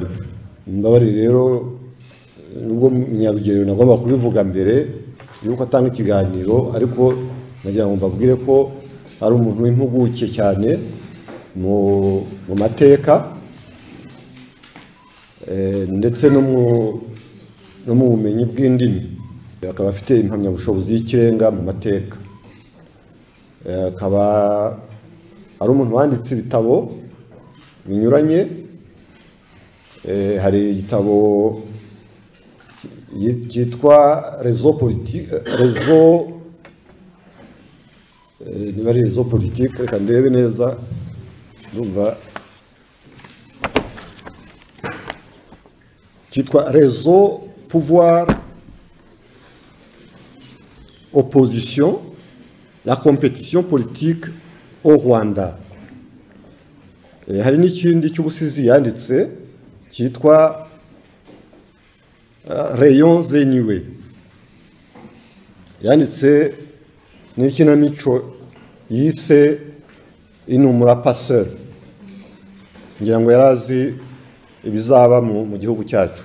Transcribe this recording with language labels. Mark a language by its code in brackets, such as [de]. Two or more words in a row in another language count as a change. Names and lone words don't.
[rw] Mbabari rero nubwo Munyarugerero nagomba kubivuga mbere yuko atanga ikiganiro, ariko nagira ngo mbabwire ko ari umuntu w'impuguke cyane mu mateka, ndetse no mu bumenyi bw'indimi. akaba afite impamyabushobozi y'ikirenga mu mateka, akaba ari umuntu wanditse ibitabo binyuranye. Hari igitabo cyitwa réseau politique, reka ndebe neza ndumva cyitwa réseau pouvoir opposition la compétition politique au Rwanda. Hari n'ikindi cy'ubusizi yanditse cyitwa Rayon Zeniwe, yanditse n'ikinamico yise Inumura Passeur, ngira ngo yarazi ibizaba mu gihugu cyacu.